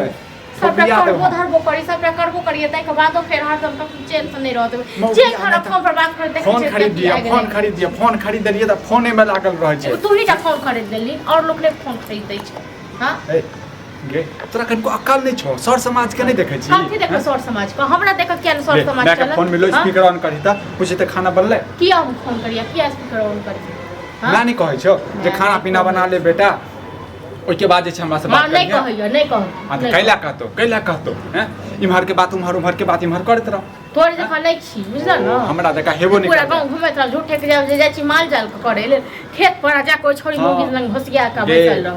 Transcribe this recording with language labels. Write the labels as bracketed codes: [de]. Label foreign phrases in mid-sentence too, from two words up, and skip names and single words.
[mai] सबटा करबो धरबो करी सबटा करबो करिए तै के बादो फेर हरदम तक चैन से नहीं रहत जे खाना फोन पर बात करते फोन खरीद दिए त फोने में लागल रह छै तू ही फोन खरीद देली और लोग ने फोन खरीद दै छै हां गे तोरा कनको अक्ल नहीं छौ सर समाज के नहीं देखे छी कथि देखो सर समाज को हमरा देखत क्या सर समाज चल फोन में लो [en] speaker on [mai] करी त पूछे त खाना बनले किया हम फोन करिया किया [en] speaker on [mai] करी ना नहीं कहै छौ जे खाना पीना बना ले बेटा ओइ के बाद जे छै हमरा से बात नहीं कहियो नहीं कह हां त कैला कहतो हैं इमहर के बात उमहर के बात इमहर करत रह तोर जखन नहीं छी बुझल न हमरा देखा हेबो नहीं पूरा गांव घुमैत रह झूठे के जाय छी माल जाल करे ले खेत पर जा कोई छोड़ी मोगी संग घोसिया का बैसल रह